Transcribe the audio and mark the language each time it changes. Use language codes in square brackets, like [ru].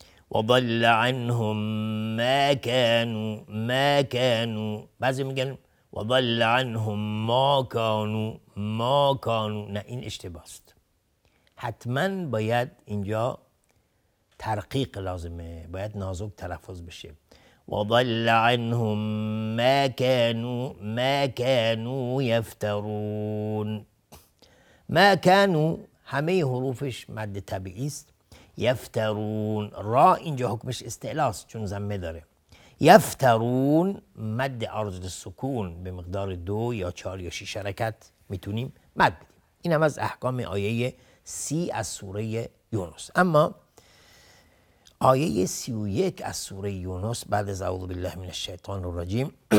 [ar] وضل عنهم ما كانوا، ما كانوا، [fa] بعضی میگن وضل عنهم ما كانوا، ما كانوا، نه این اشتباه است. حتما باید اینجا ترقیق لازمه، باید نازک تلفظ بشه. [ar] وضل عنهم ما كانوا، ما كانوا يفترون. [fa] ما کانوا همه حروفش مد طبیعی است. یفترون را اینجا حکمش استعلاست چون ضمه داره. یفترون مد عارض السکون به مقدار 2 یا 4 یا 6 حرکت میتونیم مد بدیم. این هم از احکام آیه 30 از سوره یونس. اما آیه 31 از سوره یونس بعد از [ar] اعوذ بالله من الشیطان الرجیم